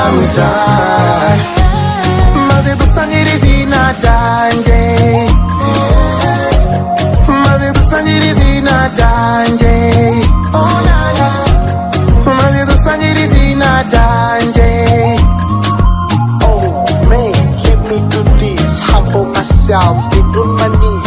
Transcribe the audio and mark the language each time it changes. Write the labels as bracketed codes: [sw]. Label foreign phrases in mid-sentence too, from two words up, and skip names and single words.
[rw] gusa maze dusangire izina ryanjye maze dusangire izina ryanjye [fr] oh la la [rw] maze dusangire izina ryanjye [en] Oh man, let me do this, humble myself, get on my knees.